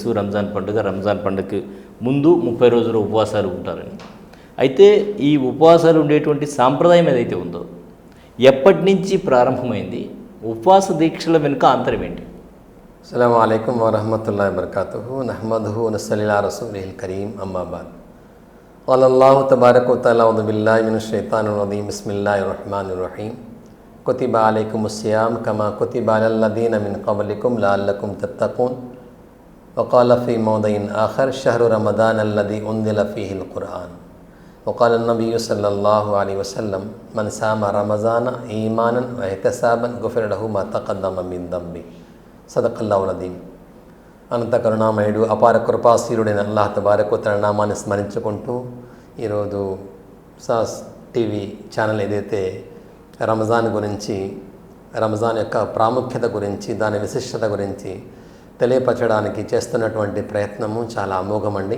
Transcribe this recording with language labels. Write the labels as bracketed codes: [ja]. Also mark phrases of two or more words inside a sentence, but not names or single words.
[te] రంజాన్ పండుగకి ముందు 30 రోజులు ఉపవాసాలు ఉంటారని. అయితే ఈ ఉపవాసాలు ఉండేటువంటి సాంప్రదాయం ఏదైతే ఉందో ఎప్పటి నుంచి ప్రారంభమైంది, ఉపవాస దీక్షల వెనుక ఆంతర్యం ఏంటి? [ar] السلام عليكم ورحمة الله وبركاته. نحمده و نصلي على رسوله الكريم. أما بعد. قال الله تبارك وتعالى أعوذ بالله من الشيطان الرجيم بسم الله الرحمن الرحيم كتب عليكم الصيام كما كتب على الذين من قبلكم لعلكم تتقون وقال في موضع آخر شهر رمضان الذي أنزل فيه القرآن وقال النبي صلى الله عليه وسلم من صام رمضان إيمانا واحتسابا غفر له ما تقدم من ذنبه صدق الله العظيم. [te] అనంత కరుణామయుడు అపార కృపాశీలుడైన అల్లాహ్ [ar] تبارك و تعالى [te] నామాన్ని స్మరించుకుంటూ ఈరోజు సాస్ టీవీ ఛానల్ ఏదైతే రంజాన్ గురించి, రంజాన్ యొక్క ప్రాముఖ్యత గురించి, దాని విశిష్టత గురించి తెలియపరచడానికి చేస్తున్నటువంటి ప్రయత్నము చాలా అమోఘమండి.